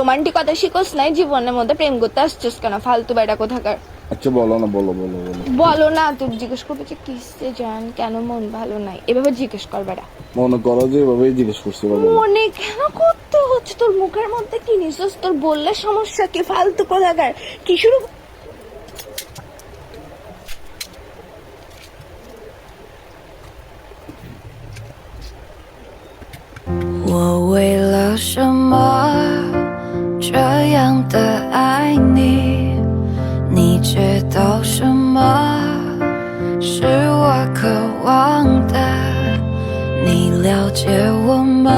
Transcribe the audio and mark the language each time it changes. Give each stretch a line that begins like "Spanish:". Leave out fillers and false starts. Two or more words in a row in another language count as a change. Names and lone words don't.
Bangla: রোমান্টিকতা শিখোস নাই জীবনের মধ্যে, প্রেম করতে আসছিস কেন ফালতু বেড়া কোথাকার। আচ্ছা বলো না, বলো বলো বলো। বলো না, তুই জিজ্ঞেস করবে যে কিসে জান কেন মন ভালো নাই, এভাবে জিজ্ঞেস কর বেড়া। মনে করো যে এভাবেই জিজ্ঞেস করছি, এবার বলো। মনে কেন করতে হচ্ছে? তোর মুখের মধ্যে কি নিছিস? তোর বললে সমস্যা কি? ফালতু কোথাকার কি শুরু।
Chinese: 我为了什么这样的爱你？你知道什么是我渴望的？你了解我